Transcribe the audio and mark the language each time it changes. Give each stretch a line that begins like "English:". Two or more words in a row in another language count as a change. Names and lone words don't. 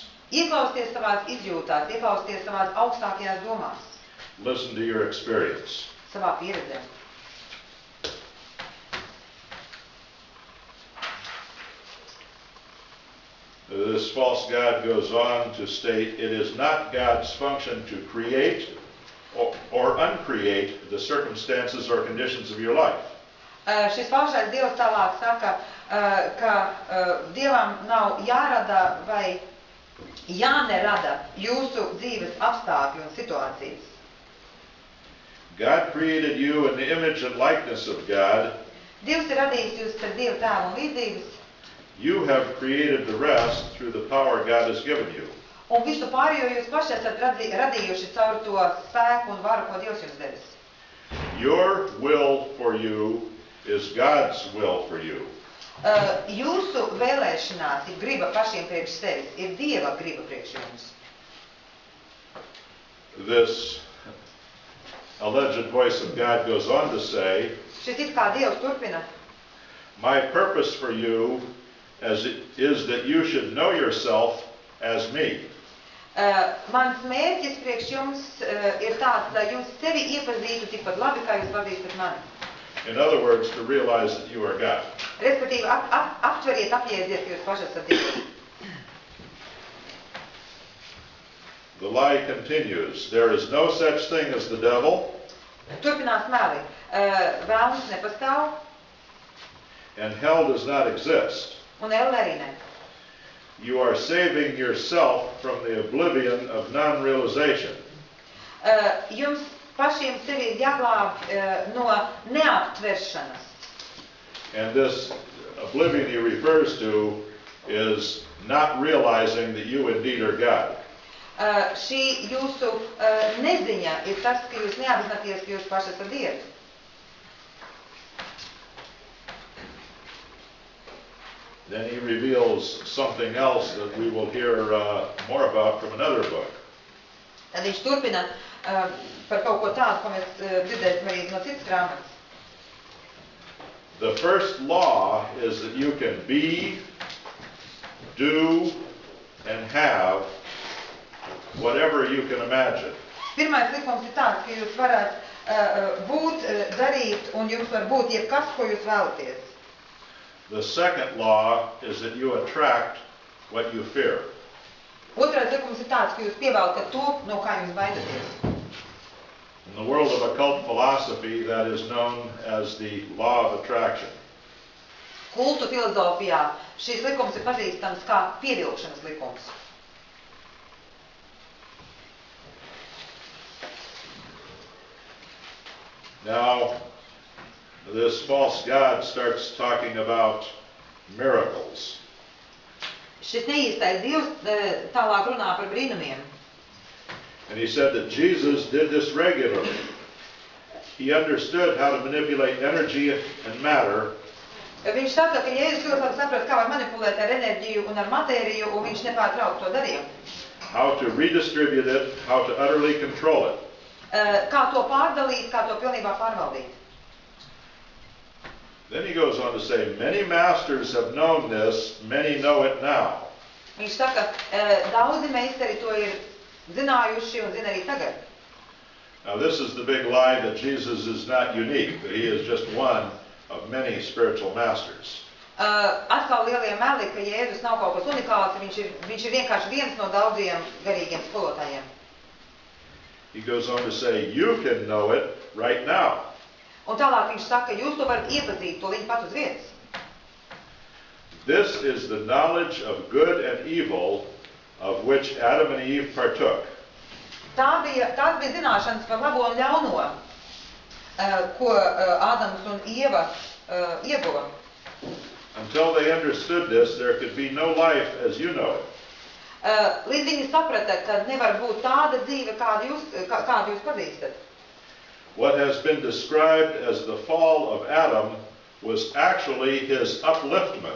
Latvian: Ieklausties savās izjūtās, ieklausties savās augstākajās domās,
English: listen to your experience.
Latvian: savā pieredzē.
English: This false God goes on to state it is not God's function to create or uncreate the circumstances or conditions of your life.
Latvian: Šis falšais Dievs tālāk saka, ka Dievam nav jārada vai jānerada jūsu dzīves apstākļi un situācijas.
English: God created you in the image and likeness of God.
Latvian: Dievs ir radījis jūs pēc Dieva tēva un līdzības,
English: You have created the rest through the power God has given you.
Latvian: un visu pārējo jūs paši esat radījuši caur to spēku un varu, ko Dievs jums devis.
English: Your will for you is God's will for you.
Latvian: Jūsu vēlēšanās ir griba pašiem priekš sevis, ir Dieva griba priekš jums.
English: This alleged voice of God goes on to say,
Latvian: Šis it kā Dievs turpina.
English: my purpose for you is that you should know yourself as me.
Latvian: Mans mērķis priekš jums ir tāds, lai jūs sevi iepazītu tikpat labi, kā jūs pazīstat mani.
English: In other words, to realize that you are God.
Latvian: Respektīvi, aptveriet, apjēdziet, ka jūs paši esat Dievs.
English: The lie continues. There is no such thing as the devil,
Latvian: Turpinās meli. Vēlns nepastāv,
English: and hell does not exist.
Latvian: un elle arī ne.
English: You are saving yourself from the oblivion of non-realization.
Latvian: Jums pašiem sevi ir jāglāb no neaptveršanas.
English: And this oblivion he refers to is not realizing that you indeed are God.
Latvian: Šī jūsu neziņa ir tas, ka jūs neapzināties, ka jūs paši esat Dievs.
English: Then he reveals something else that we will hear more about from another book.
Latvian: Tad viņš turpina par kaut ko tādu, ko mēs dzirdēsim arī no citas grāmatas.
English: The first law is that you can be, do, and have whatever you can imagine.
Latvian: Pirmais likums ir tāds, ka jūs varat būt, darīt, un jums var būt jebkas, ko jūs vēlaties.
English: The second law is that you attract what you fear.
Latvian: Otrais likums ir tāds, ka jūs pievelkat to, no kā jūs baidaties.
English: In the world of occult philosophy, that is known as the law of attraction.
Latvian: Kultu filozofijā šīs likums ir pazīstams kā pievilkšanas likums.
English: Now, this false god starts talking about miracles.
Latvian: Šis neīstais Dievs tālāk runā par brīnumiem.
English: And he said that Jesus did this regularly. He understood how to manipulate energy and matter.
Latvian: Viņš saka, ka Jēzus ļoti labi saprat, kā var manipulēt ar enerģiju un ar matēriju, un viņš nepārtraukti to darīja.
English: How to redistribute it, how to utterly control it.
Latvian: Kā to pārdalīt, kā to pilnībā pārvaldīt.
English: Then he goes on to say, many masters have known this, many know it now.
Latvian: Viņš saka, daudzi meistari to ir zinājuši un zina arī tagad.
English: Now this is the big lie that Jesus is not unique, that he is just one of many spiritual masters.
Latvian: Atkal lielie meli, ka Jēzus nav kaut kas unikāls, viņš ir vienkārši viens no daudziem garīgiem skolotājiem.
English: He goes on to say, you can know it right now.
Latvian: Un tālāk viņš saka, jūs to varat iepazīt, to viņa pat uz vietas.
English: This is the knowledge of good and evil of which Adam and Eve partook.
Latvian: Tās bija zināšanas par labo un ļauno, ko Ādams un Ieva ieguva.
English: Until they understood this, there could be no life as you know it.
Latvian: Līdz viņi saprata, ka nevar būt tāda dzīve, kādu jūs pazīstat.
English: What has been described as the fall of Adam was actually his upliftment.